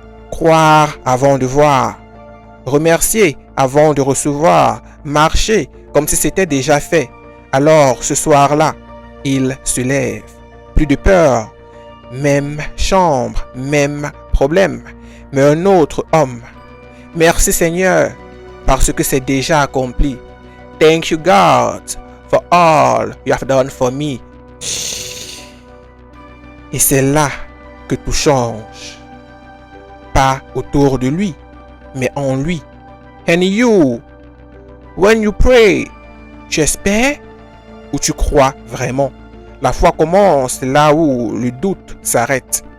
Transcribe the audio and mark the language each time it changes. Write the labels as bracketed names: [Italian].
[French] Croire avant de voir, remercier avant de recevoir, marcher comme si c'était déjà fait. Alors ce soir-là, il se lève. Plus de peur, même chambre, même problème, mais un autre homme. Merci Seigneur, parce que c'est déjà accompli. [English] Thank you God for all you have done for me. [French] Et c'est là que tout change. Pas autour de lui, mais en lui. [English] And you, when you pray, [French] tu espères ou tu crois vraiment? La foi commence là où le doute s'arrête.